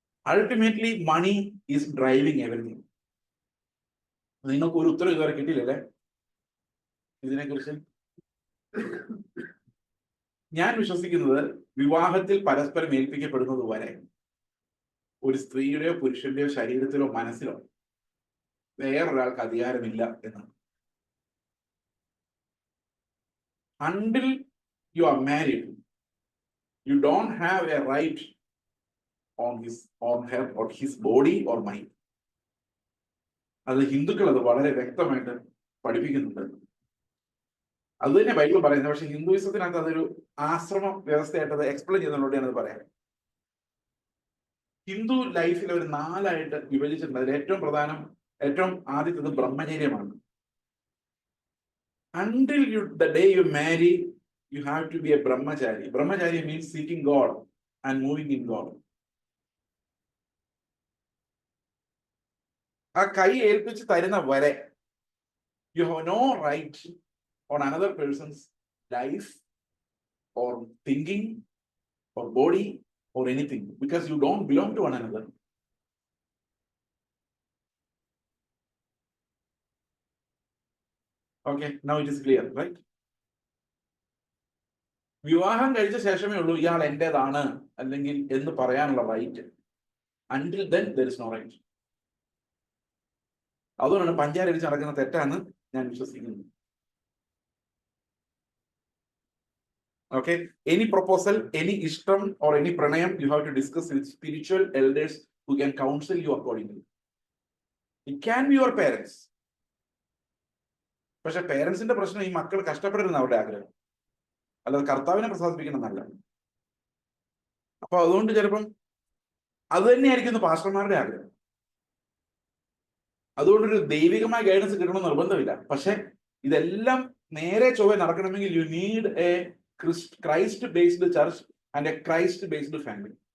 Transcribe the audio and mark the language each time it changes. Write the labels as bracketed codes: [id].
[en] Ultimately money is driving everything. [ml] നിങ്ങൾക്ക് ഒരു ഉത്തരം ഇതുവരെ കിട്ടിയില്ലല്ലേ ഇതിനെക്കുറിച്ച്? ഞാൻ വിശ്വസിക്കുന്നത് വിവാഹത്തിൽ പരസ്പരം ഏൽപ്പിക്കപ്പെടുന്നത് വരെ ഒരു സ്ത്രീയുടെയോ പുരുഷന്റെയോ ശരീരത്തിലോ മനസ്സിലോ വേറൊരാൾക്ക് അധികാരമില്ല എന്നാണ്. [en] Until you are married, you don't have a right on her or his body or mind. [ml] അത് ഹിന്ദുക്കൾ അത് വളരെ വ്യക്തമായിട്ട് പഠിപ്പിക്കുന്നുണ്ട്. അത് തന്നെ ബൈബിൾ പറയുന്നത്. പക്ഷെ ഹിന്ദുയിസത്തിനകത്ത് അതൊരു ആശ്രമ വ്യവസ്ഥയായിട്ട് അത് എക്സ്പ്ലെയിൻ ചെയ്യുന്നതിലൂടെ ഞാനത് പറയാം. ഹിന്ദു ലൈഫിൽ ഒരു 4ആയിട്ട് വിഭജിച്ചിട്ടുണ്ട്. അതിൽ ഏറ്റവും പ്രധാനം, ഏറ്റവും ആദ്യത്തേത് ബ്രഹ്മചര്യമാണ്. [en] Until the day you marry, you have to be a brahmachari. Brahmachari means seeking God and moving in God. [ml] ആ കൈ ഏൽപ്പിച്ച് തരുന്ന വരെ [en] you have no right on another person's life or thinking or body or anything, because you don't belong to one another. Okay, now it is clear, right? [ml] വിവാഹം കഴിച്ച ശേഷമേ ഉള്ളൂ ഇയാൾ എന്റേതാണ് അല്ലെങ്കിൽ എന്ന് പറയാനുള്ള right. [en] Until then there is no right. [ml] അതുകൊണ്ടാണ് പഞ്ചാര അടിച്ച് നടക്കുന്ന തെറ്റാണ് ഞാൻ വിശ്വസിക്കുന്നത്. [en] Okay, any proposal, any ishtam or any pranayam, you have to discuss with spiritual elders who can counsel you accordingly. It can be your parents. [ml] പക്ഷെ പേരൻസിന്റെ പ്രശ്നം ഈ മക്കൾ കഷ്ടപ്പെടരുന്ന അവരുടെ ആഗ്രഹം, അല്ലാതെ കർത്താവിനെ പ്രസാദിപ്പിക്കണം എന്നല്ല. അപ്പൊ അതുകൊണ്ട് ചിലപ്പം അത് തന്നെയായിരിക്കും പാസ്റ്റർമാരുടെ ആഗ്രഹം. അതുകൊണ്ടൊരു ദൈവികമായ ഗൈഡൻസ് കിട്ടണമെന്ന് നിർബന്ധമില്ല. പക്ഷെ ഇതെല്ലാം നേരെ ചൊവ്വെ നടക്കണമെങ്കിൽ [en] You need a Christ based church and a Christ based family.